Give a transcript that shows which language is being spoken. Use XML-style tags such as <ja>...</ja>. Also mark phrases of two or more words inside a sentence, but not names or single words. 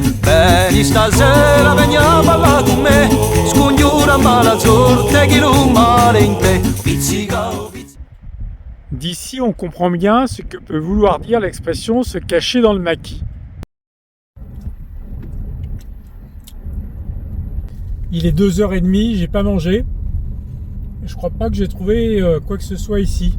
<it>Vieni stasera, vieni a ballare con me, scongiura mala sorte che non male in te. Pizzica, pizzica.</it> <fr>D'ici, on comprend bien ce que peut vouloir dire l'expression se cacher dans le maquis. Il est 2h30, j'ai pas mangé. Je crois pas que j'ai trouvé quoi que ce soit ici.</fr>